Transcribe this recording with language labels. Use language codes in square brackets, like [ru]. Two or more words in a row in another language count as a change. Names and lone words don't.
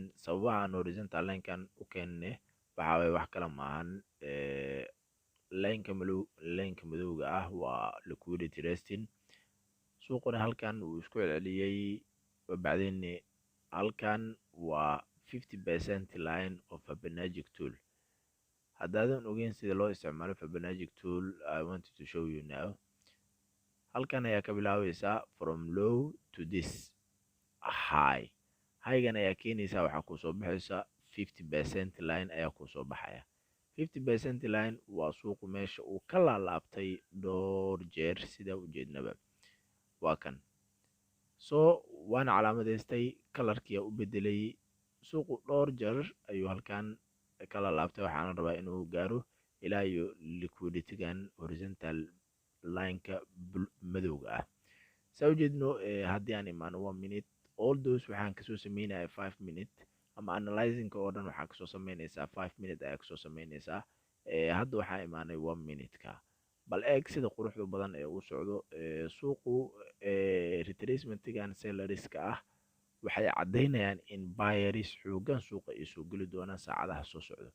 [so] Sababaha aan [en] horizontal line-kan [so] u keenne waxa way wax kala maahan. Lineka madowga ah waa [en] liquidity resting. [so] suuquna halkan uu isku celceliyay bacdeen halkan waa [en] 50% line of Fibonacci tool. [so] haddaadan ogeyn sida loo isticmaalo [en] Fibonacci tool, I wanted to show you now. [so] halkan ayaa ka bilaabaysaa [en] from low to this high. [so] highgan ayaa keenaysaa waxaa kusoo baxaysa [en] 50% line [so] ayaa kusoo baxaya. [en] 50% line [so] waa suuqu meesha uu ka laalaabtay dhowr jeer sida ujeednaba waa kan. So waana calaamadeystay kalarkiya u bedelay suuqu dhowr jeer ayuu halkan ka laalaabtay. waxaana rabaa inuu gaaro ilaa iyo [en] liquidity-gan horizontal line-ka [so] madowga ah. saa ujeedno haddii aan imaano [en] 1 minute, all those [so] waxaan kasoo sameynaya [en] 5 minute [so] ama analyzing-ka oo dhan waxaa kasoo sameynaysaa [en] 5 minute [so] ayaa kasoo sameynaysaa. hadda waxaa imaanay 1 minute-ka. bal eeg sida quruxda badan ee uu socdo suuqu. retracement-gan selleriska ah waxay caddeynayaan in buyers xoogan suuqa ay soo geli doonaan saacadaha soo socdo.